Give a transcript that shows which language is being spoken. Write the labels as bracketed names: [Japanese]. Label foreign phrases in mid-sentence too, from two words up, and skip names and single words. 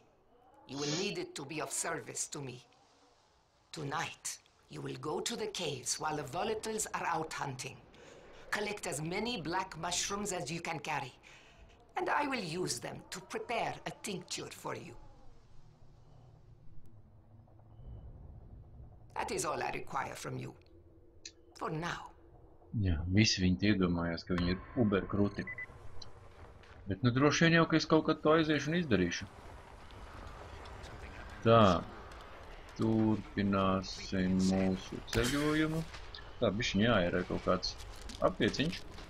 [English] You will need it to be of service to me. Tonight, you will go to the caves while the volatiles are out hunting. Collect as many black mushrooms as you can carry. And I will use them to prepare a tincture for you. That is all I require from you. For now. [Latvian] Jā, visi viņi iedomājās, ka viņi ir uber krūti. Bet nu droši vien jau, ka es kaut kad to aiziešu un izdarīšu. Tā. Turpināsim mūsu ceļojumu. Tā, bišķiņ jāierē kaut kāds apieciņš.